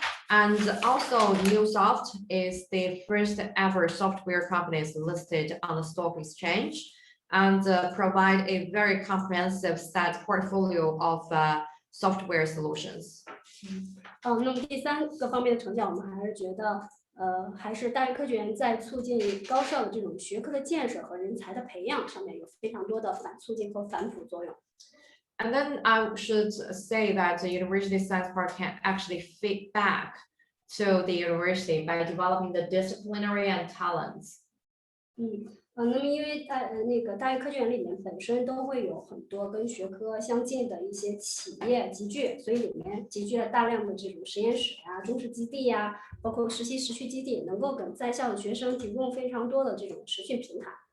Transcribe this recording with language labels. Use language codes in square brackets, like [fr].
[en] And also NewSoft is the first ever software company listed on the stock exchange and provide a very comprehensive set portfolio of software solutions. [zh] 那么第三个方面的成效，我们还是觉得还是大学科技园在促进高校的这种学科的建设和人才的培养上面有非常多的反促进和反哺作用。 [en] And then I should say that the University Science Park can actually feed back to the university by developing the disciplinary and talents. [zh] 那么因为那个大学科技园里面本身都会有很多跟学科相近的一些企业集聚，所以里面集聚了大量的这种实验室呀、中试基地呀，包括实习实区基地，能够给在校的学生提供非常多的这种实训平台。